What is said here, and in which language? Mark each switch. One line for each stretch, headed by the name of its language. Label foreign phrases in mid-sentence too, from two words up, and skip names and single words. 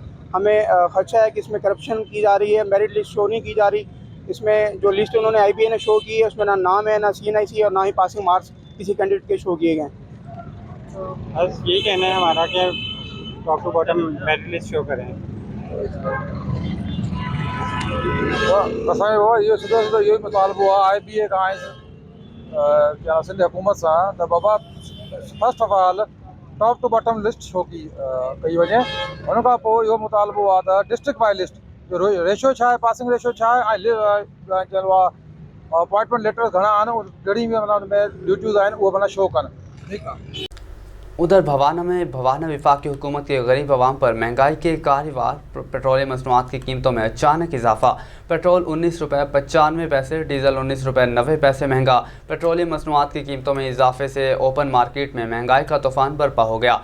Urdu: ہمیں خدشہ ہے کہ اس میں کرپشن کی جا رہی ہے,
English: merit list show
Urdu: نہیں کی جا رہی. اس میں جو لسٹ انہوں نے IBA نے شو کی ہے اس میں نہ نام ہے، نہ CNIC اور نہ ہی
English: passing marks
Urdu: کسی کینڈیڈیٹ کے شو کیے گئے. بس یہی کہنا ہے ہمارا کہ
English: top to bottom merit list show
Urdu: کریں.
Sindhi: असांजो वो इहो सिधो सिधो इहो ई मुतालबो आहे IBA खां सिंध हुकूमत सां त बाबा
English: first of all top to bottom list show
Sindhi: कई वञे। हुन खां पोइ इहो मुतालबो आहे त
English: district wise list
Sindhi: जो रेशो छा आहे,
English: passing ratio
Sindhi: छा आहे, ऐं चइबो आहे
English: appointment letter
Sindhi: घणा आहिनि, कहिड़ी बि माना हुन में ड्यूटीज़ आहिनि उहे माना शो कनि। ठीकु आहे।
Urdu: ادھر بھوانا میں بھوانا وفاقی حکومت کے غریب عوام پر مہنگائی کے کاریوار پیٹرولیم مصنوعات کی قیمتوں میں اچانک اضافہ. پیٹرول 19 روپے 95 پیسے، ڈیزل 19 روپے 90 پیسے مہنگا. پیٹرولیم مصنوعات کی قیمتوں میں اضافے سے
English: open market
Urdu: میں مہنگائی کا طوفان برپا ہو گیا.